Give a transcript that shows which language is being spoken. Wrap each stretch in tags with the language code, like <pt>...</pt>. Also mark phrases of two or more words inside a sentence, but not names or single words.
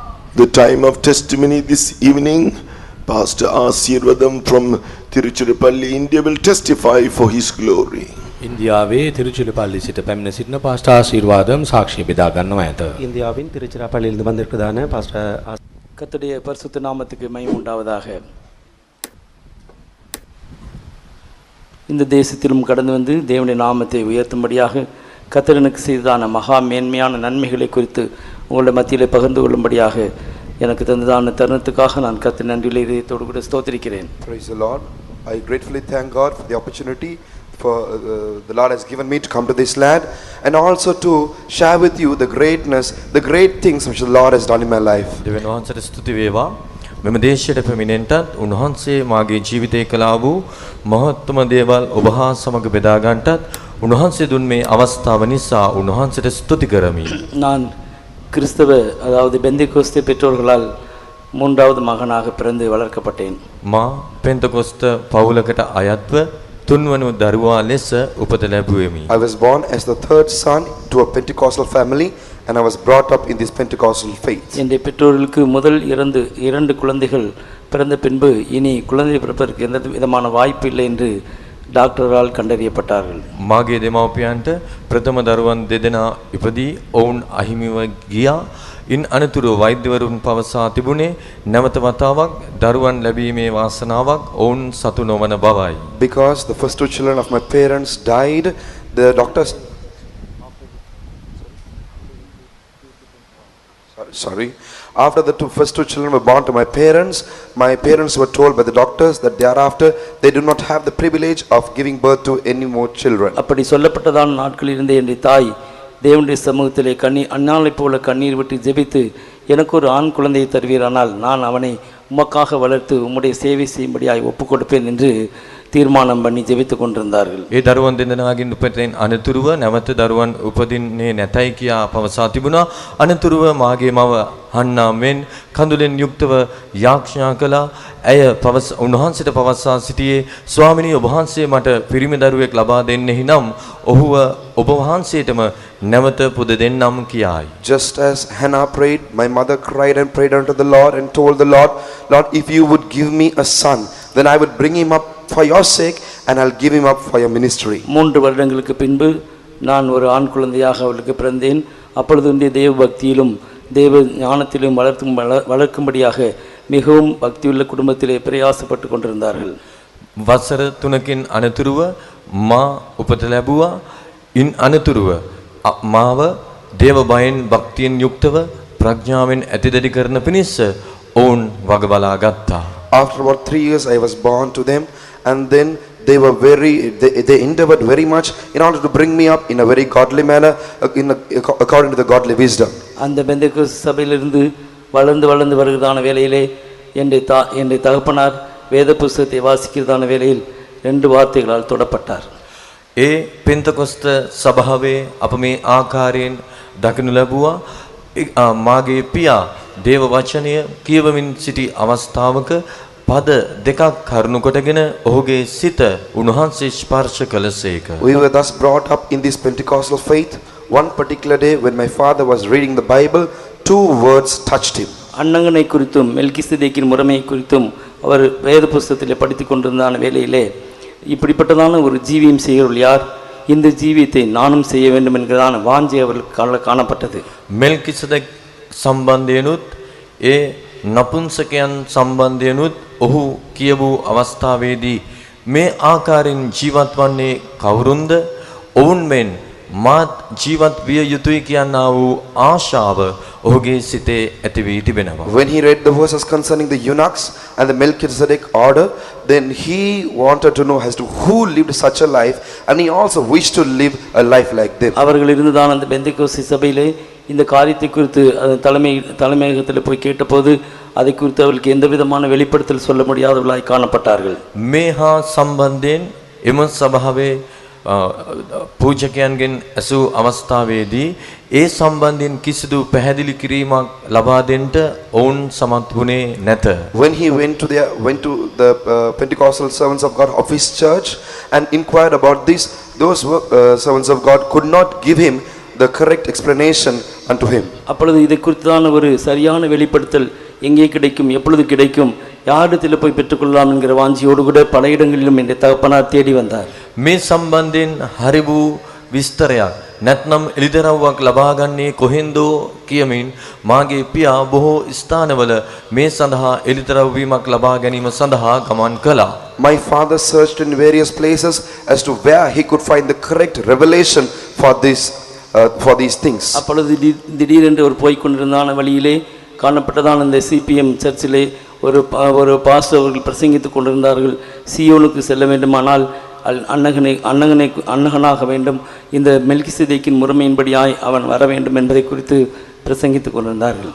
<en>The time of testimony this evening, Pastor Asirvadam from Tiruchirappalli, India will testify for his glory.</en> <si>ඉන්දියාවේ තිරුචිරපල්ලි සිට පැමිණ සිටින පාස්ටර් ආශිර්වාදම් සාක්ෂි බෙදා ගන්නවා ඇත.</si> <ta>இந்தியாவின் திருச்சிராப்பள்ளியிலிருந்து வந்திருக்கிறதான பாஸ்டர் கர்த்தருடைய பரிசுத்த நாமத்துக்கு மகிமை உண்டாவதாக. இந்த தேசத்திலும் கடந்து வந்து தேவனுடைய நாமத்தை உயர்த்தும்படியாக கர்த்தர் எனக்கு செய்ததான மகா மேன்மையான நன்மைகளை குறித்து உங்களுடைய மத்தியிலே பகிர்ந்து கொள்ளும்படியாக எனக்கு தந்ததான தருணத்துக்காக நான் கர்த்தர் நன்றியுள்ள இதயத்தோடு கூட ஸ்தோத்திரிக்கிறேன்.</ta> <en>Praise the Lord. I gratefully thank God for the opportunity for the Lord has given me to come to this land and also to share with you the greatness, the great things which the Lord has done in my life.</en> <si>දෙවියන් වහන්සේට ස්තුති වේවා. මෙම දේශයට පැමිණෙන්නටත් උන්වහන්සේ මාගේ ජීවිතේ කළා වූ මහත්ම දේවල් ඔබ හා සමග බෙදා ගන්නටත් උන්වහන්සේ දුන් මේ අවස්ථාව නිසා උන්වහන්සේට ස්තුති කරමි.</si> <ta>நான் கிறிஸ்தவ அதாவது பெந்தேகோஸ்தே பெற்றோர்களால் மூன்றாவது மகனாக பிறந்து வளர்க்கப்பட்டேன்.</ta> <si>මා පෙන්තකොස්ත පවුලකට අයත්ව තුන්වන දරුවා ලෙස උපත ලැබුවෙමි.</si> <en>I was born as the third son to a Pentecostal family and I was brought up in this Pentecostal faith.</en> <ta>என்னுடைய பெற்றோர்களுக்கு முதல் இரண்டு குழந்தைகள் பிறந்த பின்பு இனி குழந்தை பிறப்பதற்கு எந்த விதமான வாய்ப்பு இல்லை என்று டாக்டரால் கண்டறியப்பட்டார்கள்.</ta> <si>මාගේ දෙමව්පියන්ට ප්‍රථම දරුවන් දෙදෙනා ඉපදී ඔවුන් අහිමිව ගියා. ඉන් අනතුරුව වෛද්‍යවරුන් පවසා තිබුණේ නැවත වතාවක් දරුවන් ලැබීමේ වාසනාවක් ඔවුන් සතු නොවන බවයි.</si> <en>Because the first two children of my parents died, the doctors after the first two children were born to my parents were told by the doctors that thereafter they do not have the privilege of giving birth to any more children.</en> <ta>அப்படி சொல்லப்பட்டதான நாட்களில் இருந்த என்னுடைய தாய் தேவனுடைய சமூகத்திலே அன்னாளைப் போல கண்ணீர் விட்டு ஜெபித்து எனக்கு ஒரு ஆண் குழந்தையை தருவீரானால் நான் அவனை உமக்காக வளர்த்து உம்முடைய சேவை செய்யும்படியாய் ஒப்புக் கொடுப்பேன் என்று தீர்மானம் பண்ணி ஜெபித்து கொண்டிருந்தார்கள்.</ta> <si>ඒ දරුවන් දෙදෙනාගෙන් උපතින් අනතුරුව නැවත දරුවන් උපදින්නේ නැතයි කියා පවසා තිබුණා. අනතුරුව මාගේ මව හන්නා මෙන් කඳුලෙන් යුක්තව යාඥා කළා. ඇය උන්වහන්සේට පවසා සිටියේ ස්වාමිනී ඔබ වහන්සේ මට පිරිමි දරුවෙක් ලබා දෙන්නෙහි නම් ඔහුව ඔබ වහන්සේටම නැවත පුද දෙන්නම් කියායි.</si> <en>Just as Hannah prayed, my mother cried and prayed unto the Lord and told the Lord, Lord, if you would give me a son, then I would bring him up for your sake and I'll give him up for your ministry.</en> <ta>3 வருடங்களுக்கு பின்பு நான் ஒரு ஆண் குழந்தையாக அவளுக்கு பிறந்தேன். அப்பொழுது தேவ பக்தியிலும் தேவ ஞானத்திலும் வளர்க்கும்படியாக மிகவும் பக்தியுள்ள குடும்பத்திலே பிரயாசப்பட்டு கொண்டிருந்தார்கள்.</ta> <si>වසර 3කින් අනතුරුව මා උපත ලැබුවා. ඉන් අනතුරුව මාව දේව බයෙන් භක්තියෙන් යුක්තව ප්‍රඥාවෙන් ඇතිදැඩි කරන පිණිස ඔවුන් වග බලා ගත්තා.</si> <en>After about 3 years I was born to them and then they endeavored very much in order to bring me up in a very godly manner according to the godly wisdom.</en> <ta>அந்த பெந்தேகோஸ்தே சபையிலிருந்து வளர்ந்து வருகிறதான வேளையிலே என்னுடைய தகப்பனார் வேத புத்தகத்தை வாசிக்கிறதான வேளையில் 2 வார்த்தைகளால் தொடப்பட்டார்.</ta> <si>ඒ පෙන්තකොස්ත සභාවේ අප මේ ආකාරයෙන් දකිනු ලැබුවා. මාගේ පියා දේව වචනය කියවමින් සිටි අවස්ථාවක පද දෙකක් කරුණු කොටගෙන ඔහුගේ සිත උන්වහන්සේ ස්පර්ශ කළසේක.</si> <en>We were thus brought up in this Pentecostal faith. One particular day when my father was reading the Bible, 2 words touched him.</en> <ta>அன்னங்கனை குறித்தும் மெல்கிசேதேக்கின் முறைமை குறித்தும் அவர் வேத புத்தகத்திலே படித்துக் கொண்டிருந்தான வேளையிலே இப்படிப்பட்டதான ஒரு ஜீவியம் செய்கிறவர்கள் யார், இந்த ஜீவியத்தை நானும் செய்ய வேண்டும் என்கிறதான வாஞ்சை அவர்களுக்கு காணப்பட்டது.</ta> <si>මෙල්කිසෙදෙක් සම්බන්ධයනුත් ඒ නපුංසකයන් සම්බන්ධයනුත් ඔහු කියවූ අවස්ථාවේදී මේ ආකාරයෙන් ජීවත් වන්නේ කවුරුන්ද? ඔවුන් මෙන් මාත් ජීවත් විය යුතුයි කියනා වූ ආශාව ඔහුගේ සිතේ ඇති වී තිබෙනවා.</si> <en>When he read the verses concerning the eunuchs and the Melchizedek order, then he wanted to know as to who lived such a life and he also wished to live a life like them.</en> <ta>அவர்கள் இருந்ததான அந்த பெந்தேகோஸ்தே சபையிலே இந்த காரியத்தை குறித்து தலைமையகத்தில் போய் கேட்டபோது அதை குறித்து அவர்களுக்கு எந்த விதமான வெளிப்படுத்தல் சொல்ல முடியாதவர்களாய் காணப்பட்டார்கள்.</ta> <si>මේ හා සම්බන්ධයෙන් එම සභාවේ පූජකයන්ගෙන් ඇසූ අවස්ථාවේදී ඒ සම්බන්ධයෙන් කිසිදු පැහැදිලි කිරීමක් ලබා දෙන්නට ඔවුන් සමත් වුණේ නැත.</si> <en>When he went to the Pentecostal servants of God of his church and inquired about this, those servants of God could not give him the correct explanation unto him.</en> <ta>அப்பொழுது இதை குறித்தான ஒரு சரியான வெளிப்படுத்தல் எங்கே கிடைக்கும், எப்பொழுது கிடைக்கும், யாரிடத்தில் போய் பெற்றுக்கொள்ளலாம் என்கிற வாஞ்சியோடு கூட பல இடங்களிலும் என் தகப்பனார் தேடி வந்தார்.</ta> <si>මේ සම්බන්ධයෙන් හරි වූ විස්තරයක් නැත්නම් එළිදරව්වක් ලබා ගන්නේ කොහෙන්දෝ කියමින් මාගේ පියා බොහෝ ස්ථානවල මේ සඳහා එළිදරව් වීමක් ලබා ගැනීම සඳහා ගමන් කළා.</si> <en>My father searched in various places as to where he could find the correct revelation for these things.</en> <ta>அப்பொழுது திடீரென்று ஒரு போய் கொண்டிருந்தான வழியிலே காணப்பட்டதான இந்த சிபிஎம் சர்ச்சிலே ஒரு பாஸ்டர் அவர்கள் பிரசங்கித்துக் கொண்டிருந்தார்கள். சியோனுக்கு செல்ல வேண்டுமானால் அன்னகனாக வேண்டும், இந்த மெல்கிசேதேக்கின் முறைமையின்படியாய் அவன் வர வேண்டும் என்பதை குறித்து பிரசங்கித்துக் கொண்டிருந்தார்கள்.</ta>